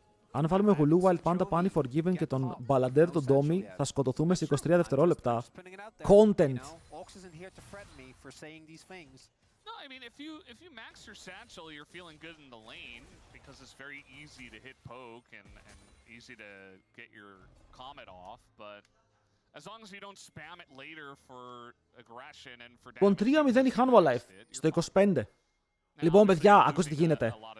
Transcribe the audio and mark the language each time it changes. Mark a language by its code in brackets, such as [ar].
[el] Αν βάλουμε γουλού Wild Panda Pani Forgiven και τον Balladeer τον Domi, θα σκοτωθούμε σε 23 δευτερόλεπτα. Content [en] Ox isn't here to threaten me for saying these things. No, I mean, if you max your satchel, you're feeling good in the lane because it's very easy to hit poke and easy to get your comet off, but as long as you don't spam it later for aggression and for damage. [el] Λοιπόν, 3-0 η Hanwha Life στο 25. Λοιπόν, παιδιά, ακούστε τι γίνεται.